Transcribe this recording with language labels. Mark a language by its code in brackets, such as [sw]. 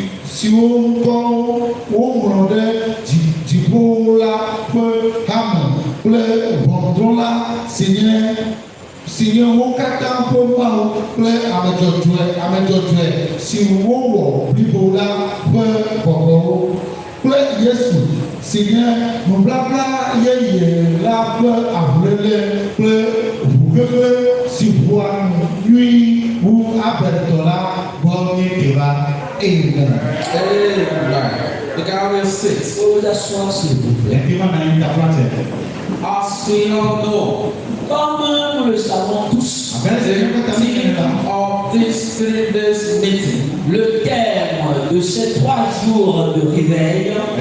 [ee] siwo ŋkɔwo woŋlɔ ɖe dziƒo la ƒe hame kple ʋɔnudrɔ̃la si nye wo katã ƒe Mawu kple ame dzɔdzɔe si wowɔ blibo la ƒe xɔxɔwo kple Yesu si nye nubabla yeye la ƒe ahuléle kple ʋuʋeʋẽ si ʋua nyui wu Abeltɔ la gbɔ míete va. [en] Amen. Amen. The Galatians 6. [fr] Faut vous asseoir s'il vous plaît. [en] As we all know, [fr] Comme nous le savons tous, [en] the theme of this 3 days meeting [fr] le terme de ces 3 jours de réveil